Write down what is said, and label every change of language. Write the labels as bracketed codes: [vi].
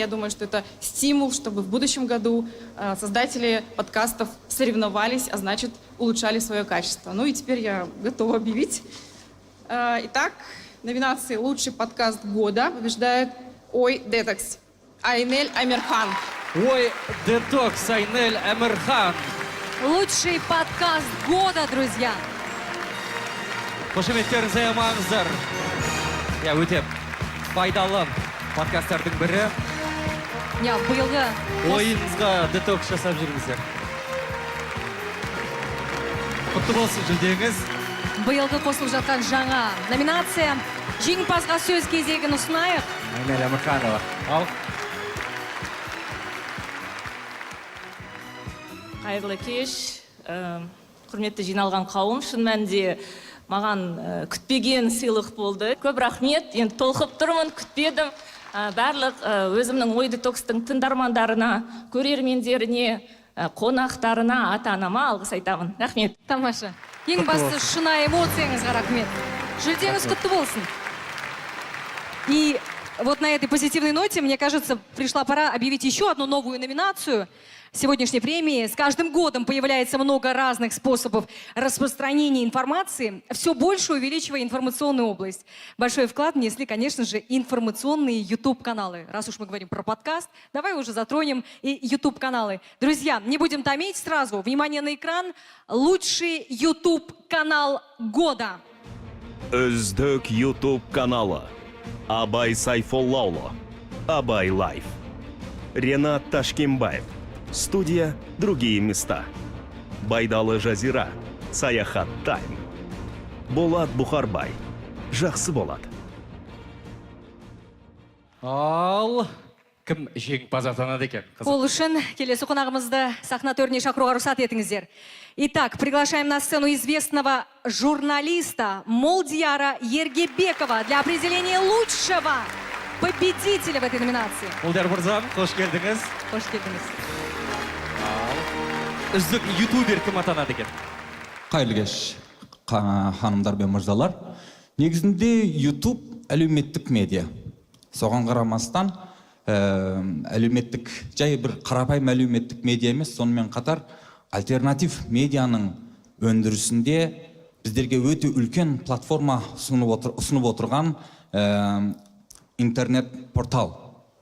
[ru] Я думаю, что это стимул, чтобы в будущем году создатели подкастов соревновались, а значит, улучшали свое качество. Ну и теперь я готова объявить. Итак, номинации «Лучший подкаст года» побеждает «Ой, Детокс» Айнель Амирхан. Ой, Детокс Айнель Амирхан. Лучший подкаст года, друзья. [kk] Қошеметтеріңізге амаңыздар. Я өте пайдалы подкасттардың бірі. Биылғы Ойыңызға детокс жасап жүріңіздер. Құтты болсын жүлдеңіз. биылғы қосылып жатқан жаңа номинация. Жеңімпазға сөз кезегін ұсынайық. Айнель Амирханова. Ал. Қайырлы кеш, құрметті жиналған қауым, шын мәнінде маған күтпеген сыйлық болды. Көп рахмет, енді толқып тұрмын, күтпедім. Барлық өзімнің ой детокстың тыңдармандарына, көрермендеріне, қонақтарына, ата-анама алғыс айтамын. Рахмет. Тамаша. Ең басты шынайы эмоцияңызға рахмет. Жүлдеңіз құтты болсын. [ru] И вот на этой позитивной ноте, мне кажется, пришла пора объявить еще одну новую номинацию сегодняшней премии. С каждым годом появляется много разных способов распространения информации, все больше увеличивая информационную область. Большой вклад внесли, конечно же, информационные YouTube-каналы. Раз уж мы говорим про подкаст, давай уже затронем и YouTube-каналы. Друзья, не будем томить сразу. Внимание на экран. Лучший YouTube-канал года. [kk] Үздік YouTube каналы. Абай Сайфоллаулы. Абай Лайф. Ренат Ташкембаев. Студия «Другие места». Байдалы Жазира. Саяхат Тайм. Болат Бухарбай. Жақсы болат. Ал, кім жеңімпаз атанады екен? Ол үшін келесі қонағымызды сахна төріне шақыруға рұқсат етіңіздер. [ru] Итак, приглашаем на сцену известного журналиста Молдияра Ергебекова для определения лучшего победителя в этой номинации. [kk] Молдияр мырза, қош келдіңіз. Қош келдіңіз. Үздік ютубер кім атанады екен? Қайырлы кеш, ханымдар мен мырзалар. Негізінде YouTube әлеуметтік медиа. Соған қарамастан, әлеуметтік, жай бір қарапайым әлеуметтік медиа емес, сонымен қатар альтернатив медианың өндірісінде біздерге өте үлкен платформа ұсынып отырған интернет-портал.